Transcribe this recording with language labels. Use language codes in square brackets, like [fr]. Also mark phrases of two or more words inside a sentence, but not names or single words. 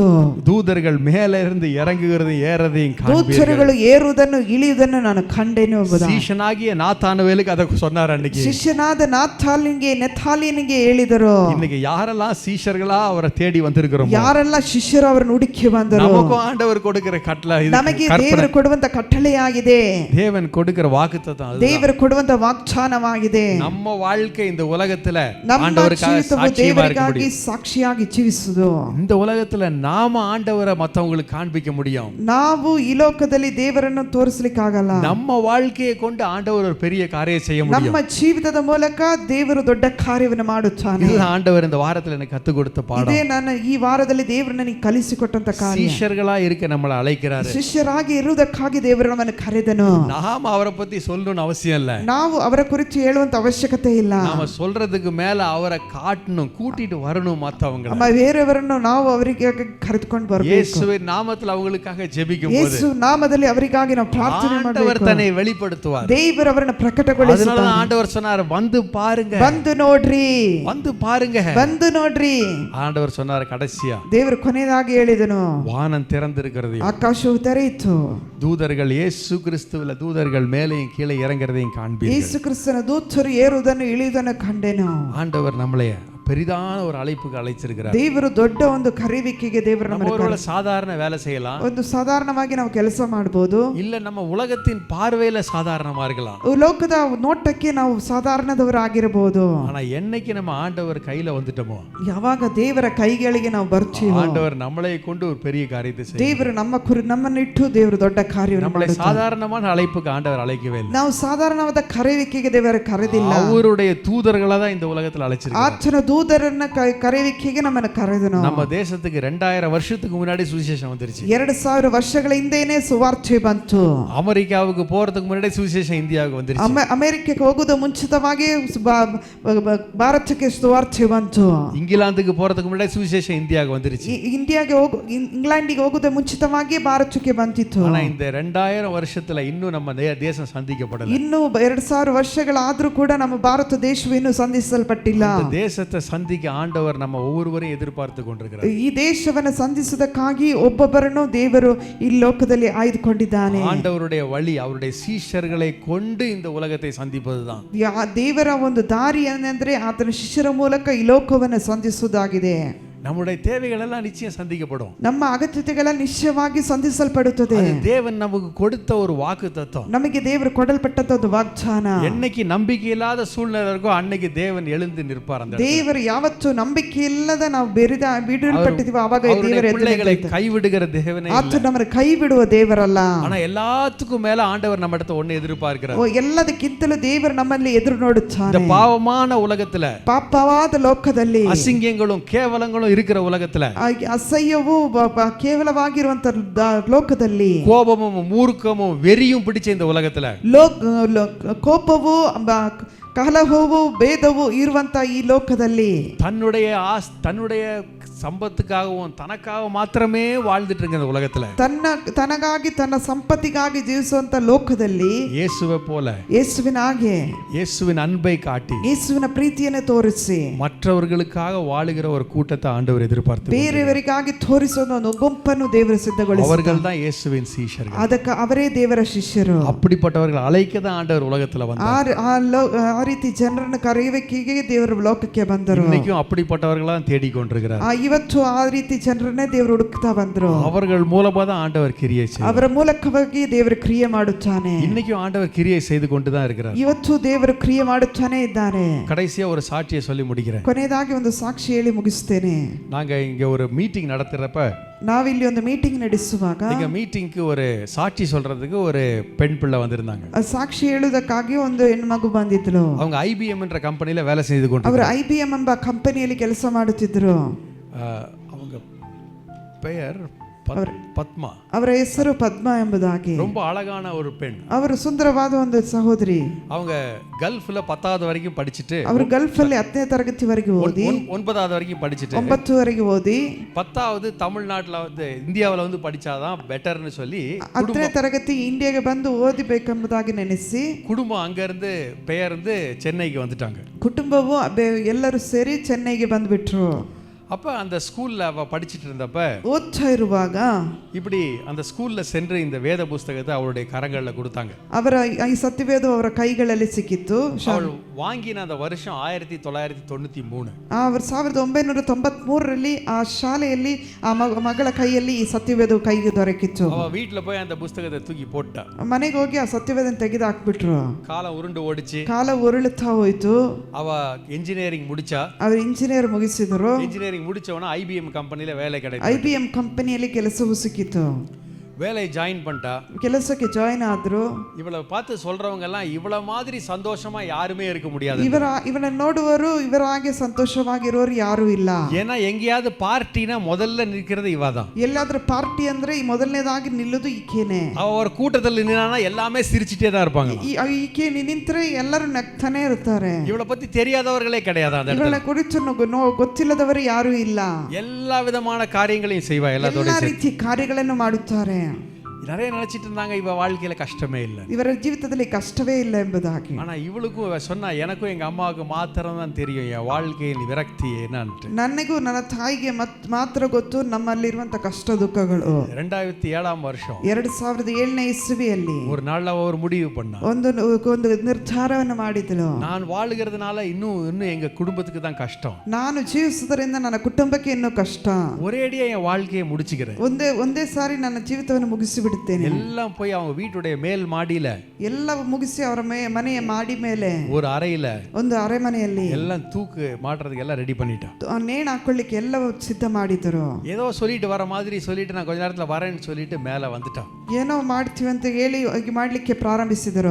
[ta] தூதர்கள் மேல இருந்து இறங்குகிறதையும் ஏறதையும் [kn] ದೂತರುಗಳು ಏರುವುದನ್ನು ಇಳಿಯುವುದನ್ನು ನಾನು ಕಂಡೆನು ಎಂಬುದಾಗಿ [ta] சீஷனாகிய நாத்தானுவேலுக்கு அதை சொன்னார். அன்னைக்கு [kn] ಶಿಷ್ಯನಾದ ನೆಥಾಲಿಯನಿಗೆ ಹೇಳಿದರು. [ta] இன்னைக்கு யாரெல்லாம் சீஷர்களா அவரை தேடி வந்திருக்கிறோம், [kn] ಯಾರೆಲ್ಲ ಶಿಷ್ಯರು ಅವರನ್ನು ಹುಡುಕಿ ಬಂದರು, [ta] நமக்கும் ஆண்டவர் கொடுக்கிற கட்டளை இது. [kn] ನಮಗೆ ದೇವರು ಕೊಡುವಂತ ಕಟ್ಟಳೆಯಾಗಿದೆ. [ta] தேவன் கொடுக்கிற வாக்குத்தத்தம் அதுதான். [kn] ದೇವರು ಕೊಡುವಂತ ವಾಗ್ದಾನವಾಗಿದೆ. [ta] நம்ம வாழ்க்கை இந்த உலகத்துல [kn] ನಮ್ಮ [ta] ஆண்டவருக்காக [kn] ಜೀವಿತವು [ta] சாட்சியா இருக்க [kn] ದೇವರಿಗಾಗಿ [ta] முடியும். [kn] ಸಾಕ್ಷಿಯಾಗಿ ಜೀವಿಸುವುದು. [ta] இந்த உலகத்துல நாம ஆண்டவரை மத்தவங்களுக்கு காண்பிக்க முடியும். [kn] ನಾವು ಈ ಲೋಕದಲ್ಲಿ ದೇವರನ್ನು ತೋರಿಸಲಿಕ್ಕಾಗಲ್ಲ. [ta] நம்ம வாழ்க்கையை கொண்டு ஆண்டவர் ஒரு பெரிய காரியம் செய்ய முடியும். [kn] ನಮ್ಮ ಜೀವಿತದ ಮೂಲಕ ದೇವರು ದೊಡ್ಡ ಕಾರ್ಯವನ್ನು ಮಾಡುತ್ತಾನೆ. [ta] இதுதான் ஆண்டவர் இந்த வாரத்துல எனக்கு கத்து கொடுத்த பாடம். [kn] ಇದೇ ನಾನು ಈ ವಾರದಲ್ಲಿ ದೇವರು ನನಗೆ ಕಲಿಸಿಕೊಟ್ಟಂತ ಕಾರ್ಯ. [ta] சீஷர்களா இருக்க நம்மளை அழைக்கிறாரு. [kn] ಶಿಷ್ಯರಾಗಿ ಇರುವುದಕ್ಕಾಗಿ ದೇವರು ನಮ್ಮನ್ನು ಕರೆದನು. [ta] நாம அவரை பத்தி சொல்லணும்னு அவசியம் இல்ல. [kn] ನಾವು ಅವರ ಕುರಿತು ಹೇಳುವಂತ ಅವಶ್ಯಕತೆ ಇಲ್ಲ. [ta] நாம சொல்றதுக்கு மேல அவரை காட்டணும், கூட்டிட்டு வரணும் மத்தவங்க. [kn] ಬೇರೆಯವರನ್ನು ನಾವು ಅವರಿಗೆ ಕರೆದುಕೊಂಡು ಬರಬೇಕು. [ta] இயேசுவின் நாமத்தில் அவங்களுக்காக ஜெபிக்கும் போது [kn] ಯೇಸು ನಾಮದಲ್ಲಿ ಅವರಿಗಾಗಿ ನಾವು ಪ್ರಾರ್ಥನೆ ಮಾಡಬೇಕು. [ta] ஆண்டவர் தன்னை வெளிப்படுத்துவார். [kn] ದೇವರು ಅವರನ್ನು ಪ್ರಕಟಗೊಳಿಸುತ್ತಾನೆ. [ta] அதனால ஆண்டவர் சொன்னார், வந்து பாருங்க, [kn] ಬಂದು ನೋಡ್ರಿ, [ta] வந்து பாருங்க, [kn] ಬಂದು ನೋಡ್ರಿ. [ta] ஆண்டவர் சொன்னார் கடைசியா, [kn] ದೇವರು ಕೊನೆಯದಾಗಿ ಹೇಳಿದನು, [ta] வானம் திறந்திருக்கிறது, [kn] ಆಕಾಶವು ತೆರೆಯಿತು, [ta] தூதர்கள் இயேசு கிறிஸ்துவில தூதர்கள் மேலேயும் கீழே இறங்குறதையும் காண்பீர்கள். [kn] ಯೇಸು ಕ್ರಿಸ್ತನ ದೂತರು ಏರುವುದನ್ನು ಇಳಿಯುವುದನ್ನು ಕಂಡೆನು. [ta] ஆண்டவர் நம்மளை பெரிதான ஒரு அழைப்புக்கு அழைச்சிருக்கிறார். [kn] ದೇವರು ದೊಡ್ಡ ಒಂದು ಕರೆಯುವಿಕೆಗೆ ದೇವರು [ta] நம்ம சாதாரண வேலை செய்யலாம், [kn] ಒಂದು ಸಾಧಾರಣವಾಗಿ ನಾವು ಕೆಲಸ ಮಾಡಬಹುದು, [ta] இல்ல நம்ம உலகத்தின் பார்வையில சாதாரணமா இருக்கலாம், [kn] ಲೋಕದ ನೋಟಕ್ಕೆ ನಾವು ಸಾಧಾರಣದವರಾಗಿರಬಹುದು. [ta] ஆனா என்னைக்கு நம்ம ஆண்டவர் கையில வந்துட்டோமோ, [kn] ಯಾವಾಗ ದೇವರ ಕೈಗಳಿಗೆ ನಾವು ಬರ್ತೀವೋ, [ta] ஆண்டவர் நம்மளை கொண்டு ஒரு பெரிய காரியத்தை செய்வார். [kn] ದೇವರು ನಮ್ಮನ್ನಿಟ್ಟು ದೇವರು ದೊಡ್ಡ ಕಾರ್ಯವನ್ನು [ta] நம்மளை [kn] ಮಾಡುತ್ತಾನೆ. [ta] சாதாரணமான அழைப்புக்கு ஆண்டவர் அழைக்கவே இல்லை. [kn] ನಾವು ಸಾಧಾರಣವಾದ ಕರೆಯುವಿಕೆಗೆ ದೇವರು ಕರೆದಿಲ್ಲ. [ta] அவருடைய தூதர்களா தான் இந்த உலகத்துல அழைச்சிருக்கார். [kn] ಆತನ ದೂತರನ್ನ ಕರೆಯುವಿಕೆಗೆ ನಮ್ಮನ್ನು ಕರೆದನು. [ta] நம்ம தேசத்துக்கு 2000 வருஷத்துக்கு முன்னாடி சுவிசேஷம் வந்துருச்சு. [kn] 2000 ವರ್ಷಗಳ ಹಿಂದೆನೇ ಸುವಾರ್ತೆ ಬಂತು. [ta] அமெரிக்காவுக்கு போறதுக்கு முன்னாடி சுவிசேஷம் இந்தியாவுக்கு வந்துருச்சு. [kn] ಅಮೆರಿಕಕ್ಕೆ ಹೋಗುವುದು ಮುಂಚಿತವಾಗಿ ಭಾರತಕ್ಕೆ ಸುವಾರ್ತೆ ಬಂತು. [ta] இங்கிலாந்துக்கு போறதுக்கு முன்னாடி சுவிசேஷம் இந்தியாவுக்கு வந்துருச்சு. [kn] ಇಂಗ್ಲೆಂಡಿಗೆ ಹೋಗುವುದು ಮುಂಚಿತವಾಗಿ ಭಾರತಕ್ಕೆ ಬಂದಿತ್ತು. [ta] ஆனா இந்த 2000 வருஷத்துல இன்னும் நம்ம தேசம் சந்திக்கப்படல. [kn] ಇನ್ನು 2000 ವರ್ಷಗಳಾದ್ರೂ ಕೂಡ ನಮ್ಮ ಭಾರತ ದೇಶವು ಇನ್ನೂ ಸಂಧಿಸಲ್ಪಟ್ಟಿಲ್ಲ. [ta] இந்த தேசத்தை சந்திக்க ஆண்டவர் நம்ம ஒவ்வொருவரையும் எதிர்பார்த்து கொண்டிருக்கிறார். [kn] ಈ ದೇಶವನ್ನು ಸಂಧಿಸುವುದಕ್ಕಾಗಿ ಒಬ್ಬೊಬ್ಬರನ್ನು ದೇವರು ಈ ಲೋಕದಲ್ಲಿ ಆಯ್ದುಕೊಂಡಿದ್ದಾನೆ. [ta] ஆண்டவருடைய வழி அவருடைய சீஷர்களை கொண்டு இந்த உலகத்தை சந்திப்பதுதான். [kn] ದೇವರ ಒಂದು ದಾರಿ ಏನಂದ್ರೆ ಆತನ ಶಿಷ್ಯರ ಮೂಲಕ ಈ ಲೋಕವನ್ನು ಸಂಧಿಸುವುದಾಗಿದೆ. [ta] நம்முடைய தேவைகள் எல்லாம் நிச்சயம் சந்திக்கப்படும். [kn] ನಮ್ಮ ಅಗತ್ಯತೆಗಳ ನಿಶ್ಚಯವಾಗಿ ಸಂಧಿಸಲ್ಪಡುತ್ತದೆ. [ta] தேவன் நமக்கு கொடுத்த ஒரு வாக்குத்தத்தம். [kn] ನಮಗೆ ದೇವರು ಕೊಡಲ್ಪಟ್ಟದ ಒಂದು ವಾಗ್ದಾನ. [ta] என்னைக்கு நம்பிக்கை இல்லாத சூழ்நிலை இருக்கோ அன்னைக்கு தேவன் எழுந்து நிற்பார். அந்த [kn] ದೇವರು ಯಾವತ್ತು ನಂಬಿಕೆ ಇಲ್ಲದ ನಾವು ಬಿಡಲ್ಪಟ್ಟಿದ್ದೀವಿ ಆವಾಗ ದೇವರು [ta] பிள்ளைகளை கைவிடுகிற தேவனே இல்ல. [kn] ಆತ ನಮ್ಮನ್ನು ಕೈ ಬಿಡುವ ದೇವರಲ್ಲ. [ta] ஆனா எல்லாத்துக்கும் மேல ஆண்டவர் நம்ம இடத்துல ஒண்ணு எதிர்பார்க்கிறார். [kn] ಎಲ್ಲದಕ್ಕಿಂತಲೂ ದೇವರು ನಮ್ಮಲ್ಲಿ ಎದುರು ನೋಡುತ್ತಾನೆ. [ta] இந்த பாவமான உலகத்துல, [kn] ಪಾಪವಾದ ಲೋಕದಲ್ಲಿ, [ta] அசிங்கங்களும் கேவலங்களும் இருக்கிற உலகத்துல, [kn] ಅಸಹ್ಯವೂ ಕೇವಲವಾಗಿರುವಂತ ಲೋಕದಲ್ಲಿ, [ta] கோபமும் மூர்க்கமும் வெறியும் பிடிச்ச இந்த உலகத்துல, [kn] ಕೋಪವು ಕಲಹವು ಭೇದವು ಇರುವಂತ ಈ ಲೋಕದಲ್ಲಿ [ta] தன்னுடைய சம்பத்துக்காகவும் தனக்காக மாத்திரமே வாழ்ந்துட்டு இருக்க இந்த உலகத்துல, [kn] ತನಗಾಗಿ ತನ್ನ ಸಂಪತ್ತಿಗಾಗಿ ಜೀವಿಸುವಂತ ಲೋಕದಲ್ಲಿ [ta] இயேசுவை போல, [kn] ಯೇಸುವಿನ ಹಾಗೆ, [ta] இயேசுவின் அன்பை காட்டி, [kn] ಯೇಸುವಿನ ಪ್ರೀತಿಯನ್ನು ತೋರಿಸಿ [ta] மற்றவர்களுக்காக வாழுகிற ஒரு கூட்டத்தை ஆண்டவர் எதிர்பார்த்து, [kn] ಬೇರೆಯವರಿಗಾಗಿ ತೋರಿಸುವ ಒಂದು ಗುಂಪನ್ನು ದೇವರು ಸಿದ್ಧಗೊಳಿಸಿದ್ದಾರೆ. [ta] அவர்கள் தான் இயேசுவின் சீஷர்கள். [kn] ಅದಕ್ಕೆ ಅವರೇ ದೇವರ ಶಿಷ್ಯರು. [ta] அப்படிப்பட்டவர்கள் அழைக்க தான் ஆண்டவர் உலகத்துல வந்தார். [kn] ಆ ರೀತಿ ಜನರನ್ನು ಕರೆಯುವಿಕೆಗೆ ದೇವರು ಲೋಕಕ್ಕೆ ಬಂದರು. [ta] இன்னைக்கும் அப்படிப்பட்டவர்களா தேடிக்கொண்டிருக்கிறார். [kn] ಇವತ್ತು ಆ ರೀತಿ ಜನರನ್ನೇ ದೇವರು ಹುಡುಕ್ತಾ ಬಂದರು. [ta] அவர்கள் மூலமா தான் ஆண்டவர் கிரியை செய்கிறார். [kn] ಅವರ ಮೂಲಕವಾಗಿ ದೇವರು ಕ್ರಿಯೆ ಮಾಡುತ್ತಾನೆ. [ta] இன்னைக்கும் ஆண்டவர் கிரியை செய்து கொண்டு தான் இருக்கிறார். [kn] ಇವತ್ತು ದೇವರು ಕ್ರಿಯೆ ಮಾಡುತ್ತಾನೆ ಇದ್ದಾನೆ. [ta] கடைசியா ஒரு சாட்சியை சொல்லி முடிக்கிறேன். [kn] ಕೊನೆಯದಾಗಿ ಒಂದು ಸಾಕ್ಷಿ ಹೇಳಿ ಮುಗಿಸ್ತೇನೆ. [ta] நாங்க இங்க ஒரு மீட்டிங் நடத்துறப்ப, [kn] ನಾವಿಲ್ಲಿ ಒಂದು ಮೀಟಿಂಗ್ ನಡೆಸುವಾಗ, [ta] இங்க மீட்டிங்க்கு ஒரு சாட்சி சொல்றதுக்கு ஒரு பெண் பிள்ளை வந்திருந்தாங்க. [kn] ಸಾಕ್ಷಿ ಹೇಳುವುದಕ್ಕಾಗಿ ಒಂದು ಹೆಣ್ಮಗು ಬಂದಿದ್ರು. [ta] அவங்க IBM என்ற கம்பெனில வேலை செய்து கொண்டு, [kn] ಅವರು IBM ಎಂಬ ಕಂಪನಿಯಲ್ಲಿ ಕೆಲಸ ಮಾಡುತ್ತಿದ್ರು. [ta] அவங்க பெயர் பத்மா. [kn] ಅವರ ಹೆಸರು ಪದ್ಮಾ ಎಂಬುದಾಗಿ. [ta] ரொம்ப அழகான ஒரு பெண். [kn] ಅವರು ಸುಂದರವಾದ ಒಂದು ಸಹೋದರಿ. [ta] அவங்க கல்ஃப்ல 10வது வரைக்கும் படிச்சிட்டு, [kn] ಅವರು ಗಲ್ಫ್ ಅಲ್ಲಿ 10ನೇ ತರಗತಿವರೆಗೆ ಓದಿ, [ta] 9வது வரைக்கும் படிச்சிட்டு, [kn] 9ವರೆಗೆ ಓದಿ, [ta] 10வது தமிழ்நாட்டுல வந்து இந்தியாவுல வந்து படிச்சாதான் பெட்டர்னு சொல்லி [kn] 10ನೇ ತರಗತಿ ಇಂಡಿಯಾಗೆ ಬಂದು ಓದಬೇಕೆಂಬುದಾಗಿ ನೆನೆಸಿ [ta] குடும்பம் அங்க இருந்து பெயர்ந்து சென்னைக்கு வந்துட்டாங்க. [kn] ಕುಟುಂಬವು ಎಲ್ಲರೂ ಸೇರಿ ಚೆನ್ನೈಗೆ ಬಂದ್ಬಿಟ್ರು. [ta] அப்ப அந்த ஸ்கூல்ல அவ படிச்சிட்டு இருந்தப்ப, [kn] ಓದ್ತಾ ಇರುವಾಗ [ta] இப்படி அந்த ஸ்கூல்ல சென்று இந்த வேத புஸ்தகத்தை அவருடைய கரங்கள்ல கொடுத்தாங்க. [kn] ಅವರ ಈ ಸತ್ಯವೇದ ಅವರ ಕೈಗಳಲ್ಲಿ ಸಿಕ್ಕಿತ್ತು. [ta] அவள் வாங்கின அந்த வருஷம் 1993. [kn] ಅವರು 1993ರಲ್ಲಿ ಆ ಶಾಲೆಯಲ್ಲಿ ಆ ಮಗಳ ಕೈಯಲ್ಲಿ ಈ ಸತ್ಯವೇದ ಕೈಗೆ ದೊರಕಿತ್ತು. [ta] அவ வீட்ல போய் அந்த புஸ்தகத்தை தூக்கி போட்டா. [kn] ಮನೆಗೆ ಹೋಗಿ ಆ ಸತ್ಯವೇದನ ತೆಗೆದು ಹಾಕ್ಬಿಟ್ರು. [ta] காலம் உருண்டு ஓடிச்சு. [kn] ಕಾಲ ಉರುಳುತ್ತಾ ಹೋಯ್ತು. [ta] அவ இன்ஜினியரிங் முடிச்சா. [kn] ಅವರು ಇಂಜಿನಿಯರ್ ಮುಗಿಸಿದ್ರು. [ta] இன்ஜினியரிங் முடிச்ச உடனே IBM கம்பெனில வேலை கிடைச்சது. [kn] IBM ಕಂಪನಿಯಲ್ಲಿ ಕೆಲಸವೂ ಸಿಕ್ಕಿತು. [ta] வேலை ஜாயின் பண்ணிட்டா, [kn] ಕೆಲಸಕ್ಕೆ ಜಾಯಿನ್ ಆದ್ರು. [ta] இவளை பார்த்து சொல்றவங்க எல்லாம் இவள மாதிரி சந்தோஷமா யாருமே இருக்க முடியாது. [kn] ಇವನ ನೋಡುವರು ಇವರ ಹಾಗೆ ಸಂತೋಷವಾಗಿರೋರು ಯಾರು ಇಲ್ಲ. [ta] ஏன்னா எங்கேயாவது பார்ட்டினா முதல்ல நிற்கிறது இவதான். [kn] ಎಲ್ಲಾದ್ರೂ ಪಾರ್ಟಿ ಅಂದ್ರೆ ಮೊದಲನೇದಾಗಿ ನಿಲ್ಲೋದು ಈಕೆನೆ. [ta] அவ ஒரு கூட்டத்தில் நின்னானா எல்லாமே சிரிச்சிட்டே தான் இருப்பாங்க. [kn] ಈಕೆ ನಿಂತ್ರೆ ಎಲ್ಲರೂ ನಗ್ತಾನೆ ಇರ್ತಾರೆ. [ta] இவளை பத்தி தெரியாதவர்களே கிடையாது. அந்த [kn] ಇವಳ ಕುರಿತು ಗೊತ್ತಿಲ್ಲದವರು ಯಾರು ಇಲ್ಲ. [ta] எல்லா விதமான காரியங்களையும் செய்வா. [kn] ಎಲ್ಲ ರೀತಿ ಕಾರ್ಯಗಳನ್ನು ಮಾಡುತ್ತಾರೆ. [ta] நிறைய நினைச்சிட்டு இருந்தாங்க இவ வாழ்க்கையில கஷ்டமே இல்லை, [kn] ಇವರ ಜೀವಿತದಲ್ಲಿ ಕಷ್ಟವೇ ಇಲ್ಲ ಎಂಬುದಾಗಿ. [ta] ஆனா இவளுக்கும் சொன்னா எனக்கும் எங்க அம்மாவுக்கு மாத்திரம் தான் தெரியும் என் வாழ்க்கையில் விரக்தி என்னன்னு. [kn] ನನಗೂ ನನ್ನ ತಾಯಿಗೆ ಮಾತ್ರ ಗೊತ್ತು ನಮ್ಮಲ್ಲಿರುವಂತ ಕಷ್ಟ ದುಃಖಗಳು. [ta] 2007 வருஷம் [kn] 2007ನೇ ಇಸವಿಯಲ್ಲಿ [ta] ஒரு நாள்ல ஒரு முடிவு பண்ணா, [kn] ಒಂದು ನಿರ್ಧಾರವನ್ನು ಮಾಡಿದಳು. [ta] நான் வாழுகிறதுனால இன்னும் எங்க குடும்பத்துக்கு தான் கஷ்டம், [kn] ನಾನು ಜೀವಿಸುವುದರಿಂದ ನನ್ನ ಕುಟುಂಬಕ್ಕೆ ಇನ್ನೂ ಕಷ್ಟ, [ta] ஒரேடியா என் வாழ்க்கையை முடிச்சுக்கிறேன், [kn] ಒಂದೇ ಸಾರಿ ನನ್ನ ಜೀವಿತವನ್ನು ಮುಗಿಸಿಬಿಡುತ್ತೇನೆ. [ta] எல்லாம் போய் அவங்க வீட்டுடைய மேல் மாடியில [kn] ಎಲ್ಲ ಮುಗಿಸಿ ಅವರ ಮನೆಯ ಮಾಡಿ ಮೇಲೆ [ta] ஒரு அறையில [kn] ಒಂದು ಅರೆಮನೆಯಲ್ಲಿ [ta] எல்லாம் தூக்கு மாட்டுறதுக்கு எல்லாம் ரெடி பண்ணிட்டான். [kn] ನೇಣು ಹಾಕೊಳ್ಳಿಕ್ಕೆ ಎಲ್ಲ ಸಿದ್ಧ ಮಾಡಿದರು. [ta] ஏதோ சொல்லிட்டு வர மாதிரி சொல்லிட்டு நான் கொஞ்ச நேரத்துல வரேன்னு சொல்லிட்டு மேல வந்துட்டான். [kn] ಏನೋ ಮಾಡ್ತೀವಿ ಅಂತ ಹೇಳಿ ಮಾಡ್ಲಿಕ್ಕೆ ಪ್ರಾರಂಭಿಸಿದರು.